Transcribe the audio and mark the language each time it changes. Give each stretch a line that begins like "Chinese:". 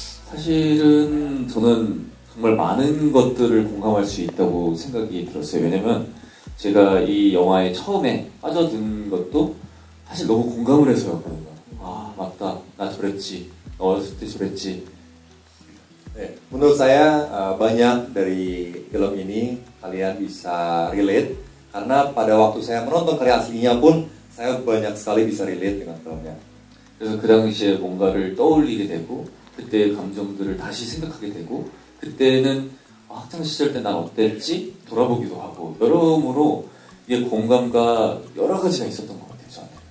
Korean: 사실은 저는 정말 많은 것들을 공감할 수 있다고 생각이 들었어요. 왜냐면 제가 이 영화에 처음에 빠져든 것도 사실 너무 공감을 해서였거든요. 아 맞다, 나 저랬지, 나 어렸을 때 저랬지.
Indonesian: 네, menurut saya banyak dari film ini kalian bisa relate karena pada waktu saya menonton karya aslinya pun saya banyak sekali bisa relate dengan filmnya.
Korean: 그래서 그 당시에 뭔가를 떠올리게 되고 그때의 감정들을 다시 생각하게 되고 그때는 학창 시절 때 난 어땠지? 돌아보기도 하고 여러모로 이게 공감과 여러 가지가 있었던 것 같아요 저한테.